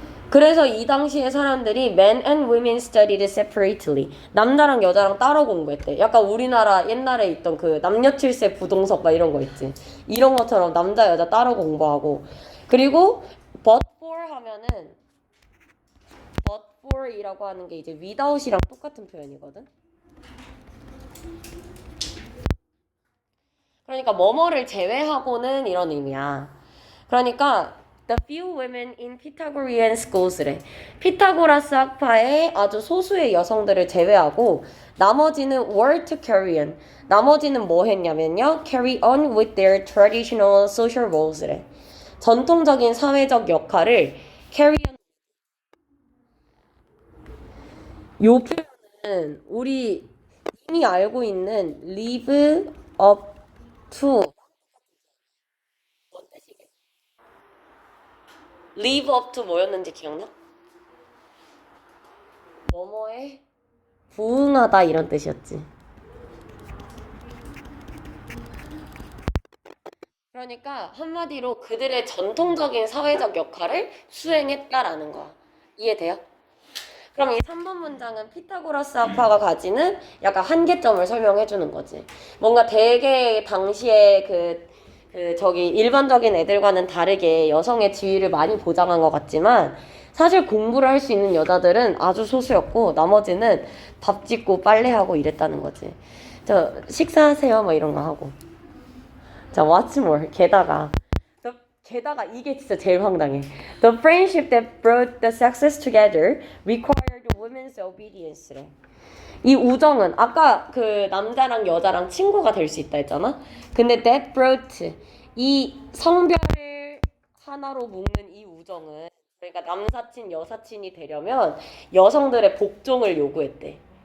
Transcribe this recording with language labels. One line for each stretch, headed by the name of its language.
Korean: 그래서 이 당시에 사람들이
English: men and women studied separately.
Korean: 남자랑 여자랑 따로 공부했대. 약간 우리나라 옛날에 있던 그 남녀 칠세 부동석 막 이런 거 있지. 이런 것처럼 남자 여자 따로 공부하고. 그리고 but for 하면은 but for이라고 하는 게 이제 without이랑 똑같은 표현이거든. 그러니까 뭐뭐를 제외하고는 이런 의미야. 그러니까
English: the few women in Pythagorean schoos래.
Korean: 피타고라스 학파의 아주 소수의 여성들을 제외하고 나머지는
English: were to carry on.
Korean: 나머지는 뭐 했냐면요.
English: carry on with their traditional social roles래.
Korean: 전통적인 사회적 역할을 carry on. 요 표현은 우리 이미 알고 있는
English: live up to live up to
Korean: 뭐였는지 기억나? 뭐뭐에 부응하다 이런 뜻이었지. 그러니까 한마디로 그들의 전통적인 사회적 역할을 수행했다라는 거야. 이해돼요? 그럼 이 3번 문장은 피타고라스 학파가 가지는 약간 한계점을 설명해 주는 거지. 뭔가 되게 당시에 저기 일반적인 애들과는 다르게 여성의 지위를 많이 보장한 것 같지만 사실 공부를 할 수 있는 여자들은 아주 소수였고 나머지는 밥 짓고 빨래하고 이랬다는 거지. 저 식사하세요 뭐 이런 거 하고. 자,
English: what's more?
Korean: 게다가 이게 진짜 제일 황당해.
English: The friendship that brought the sexes together required women kindness, obedience래.
Korean: 이 우정은 아까 그 남자랑 여자랑 친구가 될 수 있다 했잖아. 근데
English: that brought
Korean: 이 성별을 하나로 묶는 이 우정은 그러니까 남사친 여사친이 되려면 여성들의 복종을 요구했대.